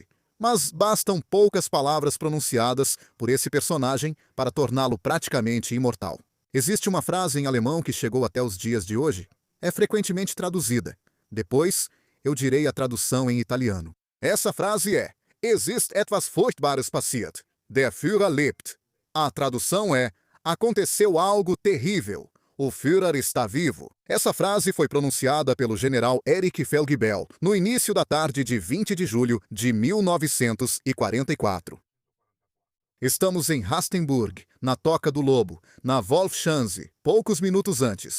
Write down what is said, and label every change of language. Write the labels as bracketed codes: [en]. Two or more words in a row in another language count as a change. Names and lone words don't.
[pt] Mas bastam poucas palavras pronunciadas por esse personagem para torná-lo praticamente imortal. Existe uma frase em alemão que chegou até os dias de hoje. É frequentemente traduzida. Depois, eu direi a tradução em italiano. Essa frase é: [de] Es ist etwas Furchtbares passiert. Der Führer lebt. [pt] A tradução é: aconteceu algo terrível. O Führer está vivo. Essa frase foi pronunciada pelo general Erich Felgebel no início da tarde de 20 de julho de 1944. Estamos em Rastenburg, na Toca do Lobo, na Wolfschanze, poucos minutos antes.